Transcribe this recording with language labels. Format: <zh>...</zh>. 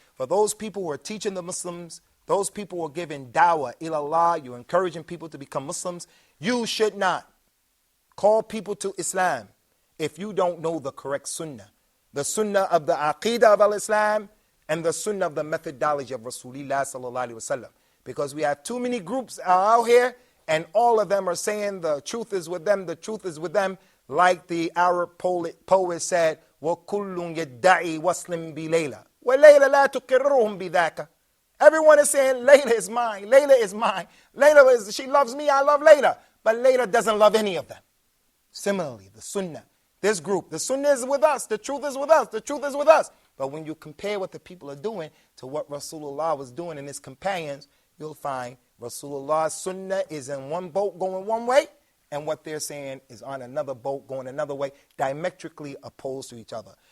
<en>For those people who are teaching the Muslims, those people who are giving dawah ilallah, you're encouraging people to become Muslims, you should not call people to Islam if you don't know the correct sunnah. The sunnah of the aqidah of al-Islam and the sunnah of the methodology of Rasulullah sallallahu alaihi wasallam. Because we have too many groups out here and all of them are saying the truth is with them, the truth is with them. Like the Arab poet said,</en> <ar>وَكُلٌّ يَدَّعِي وَصْلٍ بِلَيْلَةٍ وَلَيْلَ لَا تُقِرُّهُمْ بِذَاكَ.</ar> <en>Everyone is saying, Layla is mine, Layla is mine. Layla is, she loves me, I love Layla. But Layla doesn't love any of them. Similarly, the sunnah, this group, the sunnah is with us, the truth is with us, the truth is with us. But when you compare what the people are doing to what Rasulullah was doing and his companions, you'll find Rasulullah's sunnah is in one boat going one way, and what they're saying is on another boat going another way, diametrically opposed to each other.</en>